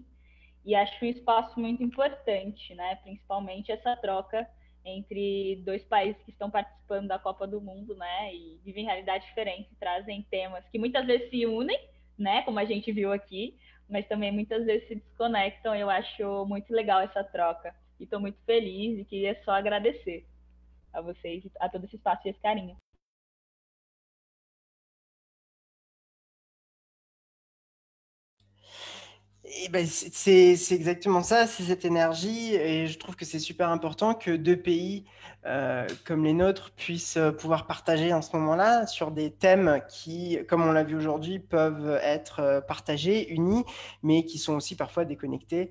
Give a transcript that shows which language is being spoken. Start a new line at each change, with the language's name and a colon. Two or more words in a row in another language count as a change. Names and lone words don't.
Portuguese: E acho um espaço muito importante, né? Principalmente essa troca entre dois países que estão participando da Copa do Mundo, né? E vivem realidades diferentes, trazem temas que muitas vezes se unem, né? Como a gente viu aqui, mas também muitas vezes se desconectam. Eu acho muito legal essa troca. E estou muito feliz e queria só agradecer a vocês, a todo esse espaço e esse carinho.
French: Et ben, c'est exactement ça, c'est cette énergie, et je trouve que c'est super important que deux pays comme les nôtres puissent pouvoir partager en ce moment-là sur des thèmes qui, comme on l'a vu aujourd'hui, peuvent être partagés, unis, mais qui sont aussi parfois déconnectés.